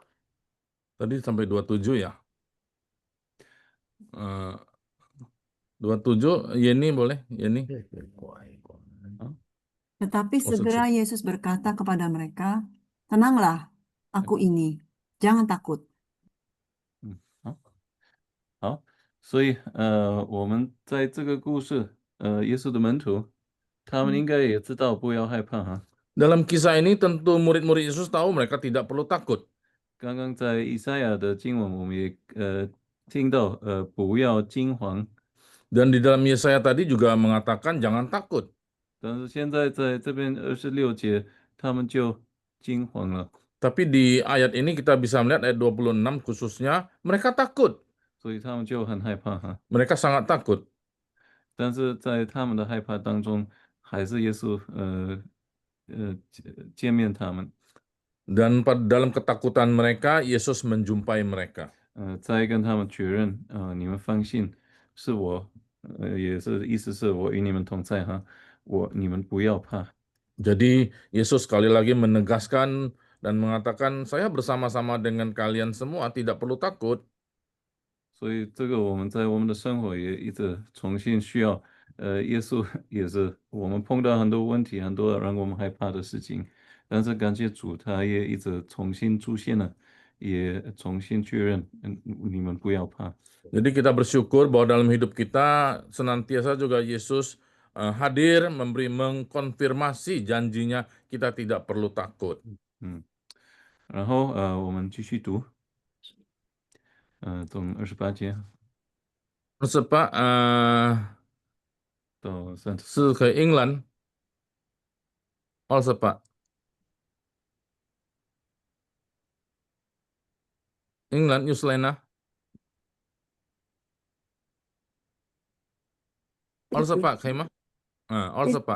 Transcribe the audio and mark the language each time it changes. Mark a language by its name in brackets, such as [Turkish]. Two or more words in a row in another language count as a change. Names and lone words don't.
[Indonesian] Tadi sampai 27 ya? 27, Yeni boleh? Yeni? Tetapi segera Yesus berkata kepada mereka, "Tenanglah, aku ini, jangan takut." [Chinese] 好，所以我们在这个故事，耶稣的门徒，他们应该也知道不要害怕哈。 [Indonesian] Dalam kisah ini tentu murid-murid Yesus tahu mereka tidak perlu takut. [Chinese] 刚刚在以赛亚的经文，我们也听到不要惊慌。 [Indonesian] Dan di dalam Yesaya tadi juga mengatakan jangan takut. [Chinese] 但是现在在这边26节，他们就惊慌了。 [Indonesian] Tapi di ayat ini kita bisa melihat ayat 26 khususnya mereka takut. [Chinese] 所以他们就很害怕哈。 [Indonesian] Mereka sangat takut. [Chinese] 但是在他们的害怕当中，还是耶稣见面他们。 [Indonesian] Dan dalam ketakutan mereka, Yesus menjumpai mereka. [Chinese] 再跟他们确认，你们放心，是我，也是意思是我与你们同在哈，你们不要怕。 [Indonesian] Jadi Yesus sekali lagi menegaskan dan mengatakan, saya bersama-sama dengan kalian semua, tidak perlu takut. [Chinese] 所以这个我们在我们的生活也一直重新需要，耶稣也是我们碰到很多问题，很多让我们害怕的事情，但是感谢主，他也一直重新出现了，也重新确认，你们不要怕。 [Indonesian] Jadi kita bersyukur bahwa dalam hidup kita senantiasa juga Yesus hadir, mengkonfirmasi janjinya kita tidak perlu takut. [Chinese] 然后我们继续读，从28节。 28 到30 是 ke England 28 England New Zealand 28 可以吗？28